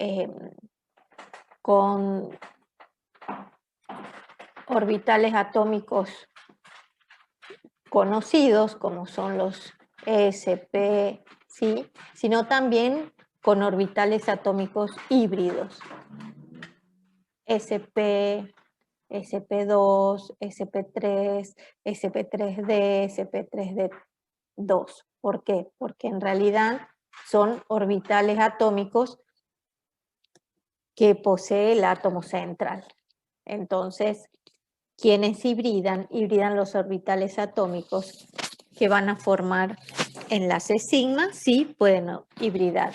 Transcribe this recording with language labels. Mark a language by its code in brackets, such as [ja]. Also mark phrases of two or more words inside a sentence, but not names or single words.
[es] con orbitales atómicos conocidos, como son los sp, ¿sí?, sino también con orbitales atómicos híbridos. sp, sp2, sp3, sp3d, sp3d2. ¿Por qué? Porque en realidad son orbitales atómicos que posee el átomo central. Entonces, quienes hibridan los orbitales atómicos que van a formar enlaces sigma, sí pueden hibridar.